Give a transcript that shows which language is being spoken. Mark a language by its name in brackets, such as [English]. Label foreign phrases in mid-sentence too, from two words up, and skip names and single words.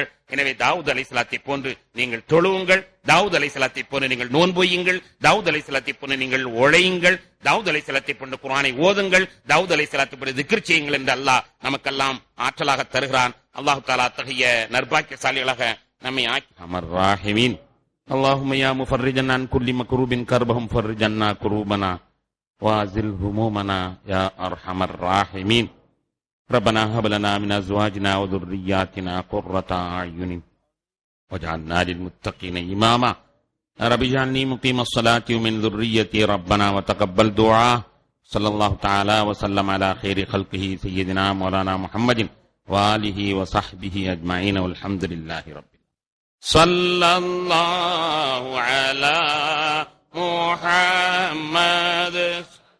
[Tamil] எனவே தாவூத் அலைஹிஸ்ஸலாத்தை போன்று நீங்கள் தொழுவுங்கள், தாவூத் அலைஹிஸ்ஸலாத்தை போன்று நீங்கள் நோன்பொய்யுங்கள், தாவூத் அலைஹிஸ்ஸலாத்தை போன்று நீங்கள் உழையுங்கள், தாவூத் அலைஹிஸ்ஸலாத்தை போன்று குர்ஆனை ஓதுங்கள், தாவூத் அலைஹிஸ்ஸலாத்தை போன்று திக்ர் செய்யுங்கள் என்று அல்லாஹ் நமக்கெல்லாம் ஆற்றலாக தருகிறான். அல்லாஹ் தஆலா அத்தகைய நற்பாக்கியசாலிகளாக நம்மை ஆக்கி [Arabic] أرحم الراحمين اللهم يا مفرجا عن كل مكروب كربهم فرج عنا كروبنا وازل همومنا يا أرحم الراحمين ربنا هب لنا من أزواجنا وذرياتنا قرة أعين واجعلنا للمتقين إماما رب اجعلني مقيم الصلاة ومن ذريتي ربنا وتقبل دعاء صلى الله تعالى وسلم على خير خلقه سيدنا مولانا محمد وآله وصحبه أجمعين والحمد لله رب صلى الله على محمد